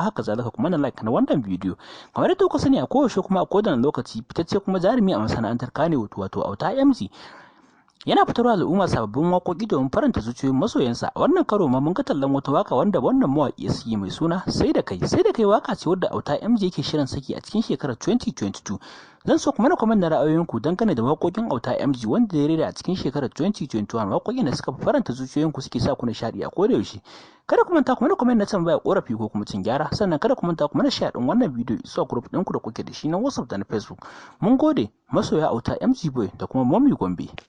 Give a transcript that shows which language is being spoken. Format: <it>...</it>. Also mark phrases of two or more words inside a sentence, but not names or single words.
<ha>Haka zalika, ku mana like na wannan bidiyo. Kamar yadda kuka sani, a koyaushe kuma a kowane lokaci, fitacce kuma jarumi a masana'antar Kannywood, wato Auta M G, Yana fitarwa al'umma sababbin waƙoƙi domin faranta zuciyoyin masoyansa. A wannan karo ma mun ga tallan wata waƙa wanda wannan mawaƙi ya saki mai suna Sai da Kai. Sai da Kai waƙa ce wadda Auta M J yake shirin saki a cikin shekarar twenty twenty-two. Zan so ku mana comment na ra'ayoyinku dangane da waƙoƙin Auta M G wanda ya rera a cikin shekarar twenty twenty-one. Waƙoƙin da suka fi faranta zuciyoyinku suke sa ku nishaɗi a koda yaushe. Kada ku manta ku mana comment na tambaya, ƙorafi ko kuma cin gyara. Sannan kada ku manta ku mana share ɗin wannan bidiyo zuwa group ɗinku da kuke da shi na WhatsApp da na Facebook. Mun gode, masoya Auta M G Boy da kuma Mommy Gombe.</ha>